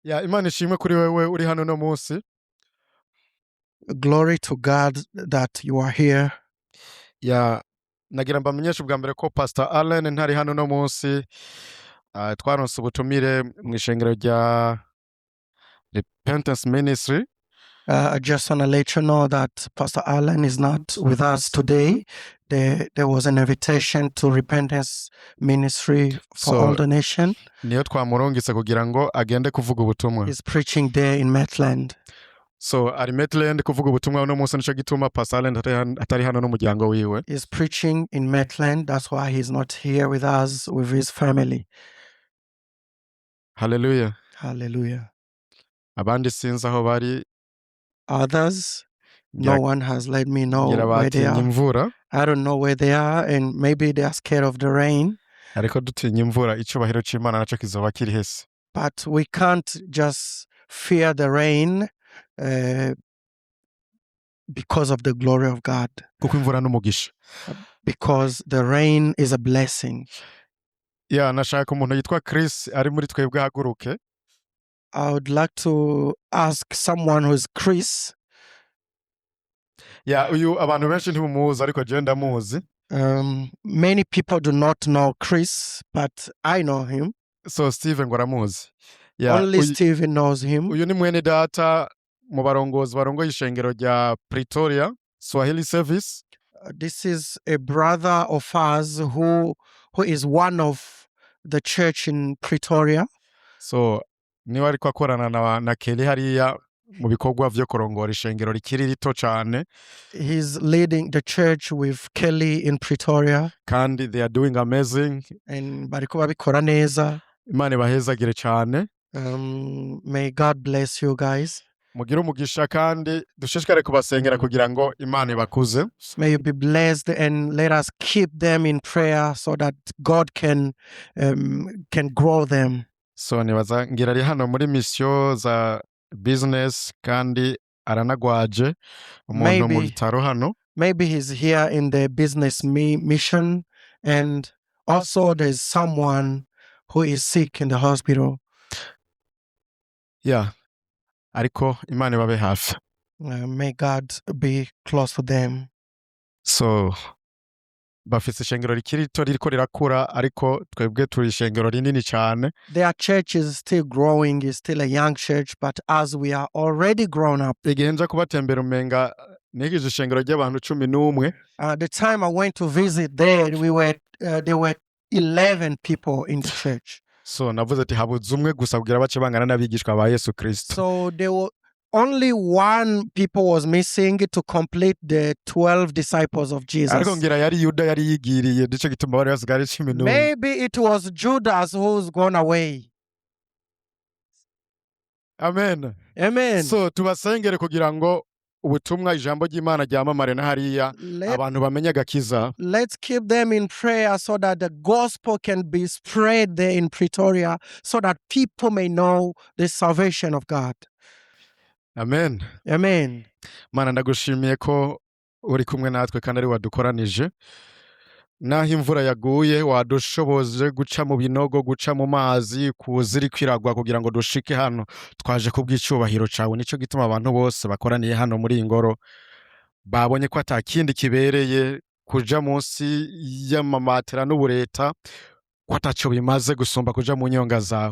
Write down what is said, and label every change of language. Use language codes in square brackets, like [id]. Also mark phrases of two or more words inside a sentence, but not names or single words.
[rn] Ya Imana ishimwe kuri wewe uri hano no munsi. [en] Glory to God that you are here. [rn] Ya nagira mbamenyeshe ubwa mbere ko Pastor Allen ntari hano no munsi. Twaronse ubutumire mu ishengero rya Repentance Ministry. [en] I just want to let you know that Pastor Allen is not with us today. There was an invitation to Repentance Ministry for all the nation. [rn] Niyo twamurungitse kugira ngo agende kuvuga ubutumwa. [en] He's preaching there in Maitland. [rn] So ari Maitland kuvuga ubutumwa uno munsi nico gituma Pastor Allen atari hano n'umuryango wiwe. [en] He's preaching in Maitland. That's why he's not here with us with his family. Hallelujah. Hallelujah. [rn] Abandi sinzi aho bari. [en] Others, no one has let me know where they are. [rn] Imvura. [en] I don't know where they are, and maybe they are scared of the rain. [rn] Ariko dutinya imvura icubahiro c'Imana naco kizoba kiri hese. [en] But we can't just fear the rain because of the glory of God. [rn] Kuko imvura n'umugisha. [en] Because the rain is a blessing. [rn] Ya nashaka umuntu yitwa Chris ari muri twebwe haguruke. [en] I would like to ask someone who's Chris. [rn] Ya uyu abantu benshi ntibumuzi ariko je ndamuzi. [en] Many people do not know Chris, but I know him. [rn] So Steven ngwaramuzi. [en] Only Steven knows him. [rn] Uyu ni mwene data mu barongozi barongoye ishengero rya Pretoria Swahili Service. [en] This is a brother of ours who is one of the church in Pretoria. [rn] So niwe ariko akorana na Kelly hariya mu bikorwa vyo kurongora ishengero rikiri rito cyane. [en] He's leading the church with Kelly in Pretoria. Kandi they are doing amazing. [rn] And bariko babikora neza. Imana ibahezagire cyane. [en] May God bless you guys. [rn] Mugire umugisha kandi dushishikare kubasengera kugira ngo Imana ibakuze. [en] May you be blessed and let us keep them in prayer so that God can grow them. [rn] So nibaza ngira ari hano muri mission za business kandi aranagwaje umuntu mu bitaro hano. [en] Maybe he's here in the business mission, and also there's someone who is sick in the hospital. Yeah. [rn] Ariko Imana ibabe hafi. [en] May God be close to them. [rn] So bafise ishengero rikiri rito ririko rirakura ariko twebwe turi ishengero rinini cyane. [en] Their church is still growing, is still a young church, but as we are already grown up. [rn] Igihe nja kubatembera umenga nigije ishengero ry'abantu 11. [en] The time I went to visit there, there were 11 people in the church. [rn] So navuze ati habuze umwe gusa kugira bace bangana n'abigishwa ba Yesu Kristo. [en] So there were only one people was missing to complete the 12 disciples of Jesus. [rn] Ariko ngira yari Yuda yari yigiriye dice gituma bari basigara 11. [en] Maybe it was Judas who's gone away. Amen. Amen. [rn] So tubasengere kugira ngo ubutumwa ijambo ry'Imana ryamamare na hariya abantu bamenye agakiza. [en] Let's keep them in prayer so that the gospel can be spread there in Pretoria so that people may know the salvation of God. Amen. Amen. [rn] Mana ndagushimiye ko uri kumwe natwe kandi ari wadukoranije. Naho imvura yaguye wadushoboje guca mu binogo, guca mu mazi, kuziri kwiragwa kugira ngo dushike hano. Twaje kubw'icubahiro cawe, nico gituma abantu bose bakoraniye hano muri ingoro babonye ko atakindi kibereye kuja munsi y'amamatera n'ubureta ko ataco bimaze gusumba kuja mu nyonga zawe.